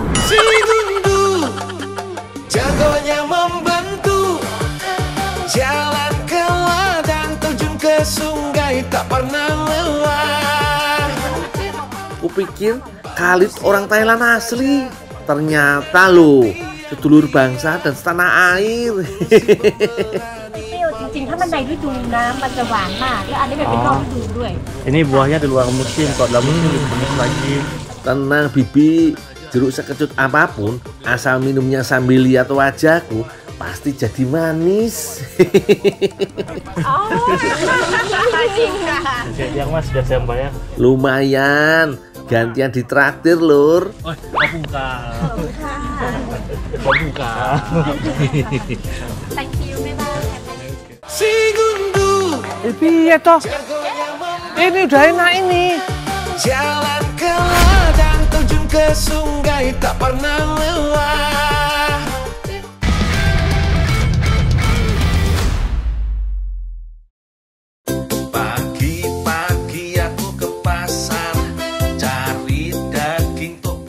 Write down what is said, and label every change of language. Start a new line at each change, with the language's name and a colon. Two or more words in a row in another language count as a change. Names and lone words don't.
Indonesian: Si Gundu jagonya membantu jalan sungai tak pernah lelah. Kupikir Khalid orang Thailand asli. Ternyata loh, sedulur bangsa dan setanah air.
Thai: จริงๆถ้ามันในฤดูน้ำมันจะหวานมากแล้วอันนี้มันเป็นนอกฤดูด้วย
Indonesian: Ini buahnya di luar musim, kalau dalam musim dikemas lagi. Tenang Bibi, jeruk sekecut apapun, asal minumnya sambil lihat wajahku, pasti jadi manis.
Thai: อ๋อจริงค่ะ
Indonesian: Yang mas sudah saya bayar. Lumayan, gantian ditraktir lur. Oh, buka.
Thai: ขอบคุณค่ะ
Indonesian: Buka.
English: thank you bye bye
Indonesian: Si gundu Piye toh? Ini udah enak ini. jalan ke ladang terjun ke sungai tak pernah lelah. Pagi-pagi aku ke pasar cari daging topi.